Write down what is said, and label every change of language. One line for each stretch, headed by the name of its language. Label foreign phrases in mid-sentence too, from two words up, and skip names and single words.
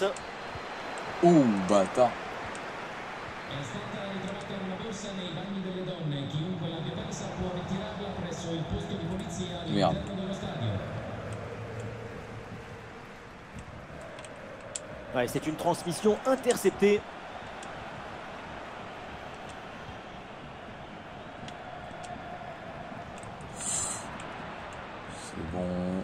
French: Ouh, bâtard.
Italian: È stata ritrovata una borsa nei bagni delle donne. Chiunque l'abbia persa può ritirarla presso il posto di polizia
French: Merde.
Italian: all'interno dello stadio.
French: Ouais, c'est une transmission interceptée. C'est bon.